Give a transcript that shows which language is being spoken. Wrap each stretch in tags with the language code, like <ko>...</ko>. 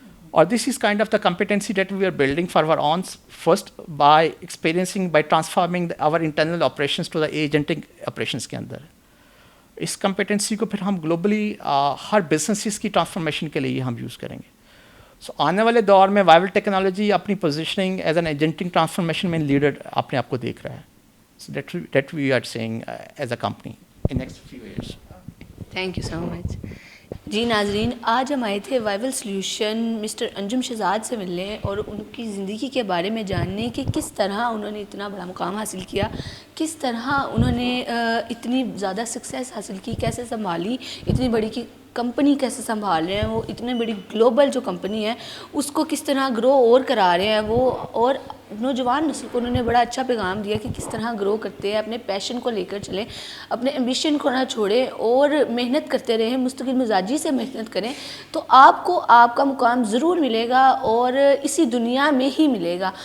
<en>اور this is kind of the competency that we are building for our own first by experiencing by transforming our internal operations to the agentic operations کے اندر.</en> <ur>اس competency کو پھر ہم globally ہر businesses کی transformation کے لیے ہم یوز کریں گے. سو آنے والے دور میں وائول ٹیکنالوجی اپنی پوزیشننگ</ur> <en>as an agentic transformation</en> <ur>میں لیڈر اپنے آپ کو دیکھ رہا ہے.</ur> <en>So that we are seeing as a company in next few years. Thank you so much.</en> <ur>جی ناظرین, آج ہم آئے تھے وائول سلیوشن مسٹر انجم شہزاد سے ملنے اور ان کی زندگی کے بارے میں جاننے کہ کس طرح انہوں نے اتنا بڑا مقام حاصل کیا, کس طرح انہوں نے اتنی زیادہ سکسیس حاصل کی, کیسے سنبھالی اتنی بڑی کی کمپنی, کیسے سنبھال رہے ہیں وہ اتنی بڑی گلوبل جو کمپنی ہے اس کو کس طرح گرو اور کرا رہے ہیں وہ, اور نوجوان نسل کو انہوں نے بڑا اچھا پیغام دیا کہ کس طرح گرو کرتے ہیں, اپنے پیشن کو لے کر چلیں, اپنے ایمبیشن کو نہ چھوڑیں اور محنت کرتے رہیں, مستقل مزاجی سے محنت کریں تو آپ کو آپ کا مقام ضرور ملے گا اور اسی دنیا میں ہی ملے گا.</ur>